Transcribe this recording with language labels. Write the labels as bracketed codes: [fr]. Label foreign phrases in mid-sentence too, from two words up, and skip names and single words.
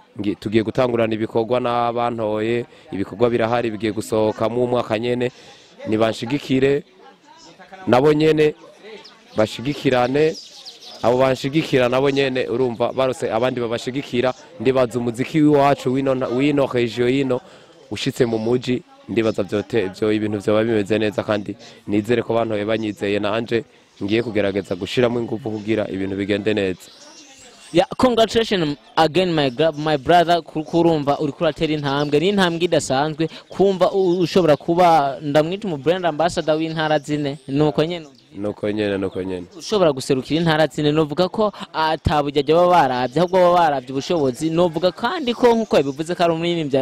[rn] tugiye gutangurana ibikorwa n'abantoye ibikorwa birahari bigiye gusohoka mu mwaka nyene nibanshigikire nabo nyene bashigikirane abo banshigikira nabo nyene urumva barose abandi babashigikira ndibaza umuziki wacu wino region yino ushitse mu muji ndibaza byo ibintu byo bimeze neza kandi nizere ko bantoye banyizeye nanje ngiye kugerageza gushiramo ingufu kugira ibintu bigende neza. [en] Yeah, congratulations again my brother [rn] kurumva uri kuratera intambwe ni intambwe idasanzwe kumva ushobora kuba ndamwita mu [en] brand ambassador [rn] w'intara zine nuko nyene ushobora guserukira intara zine novuga ko atabujyaje baba baravye ahubwo baba baravye ubushobozi novuga kandi ko nkuko bivuze ko ari umuririmbyi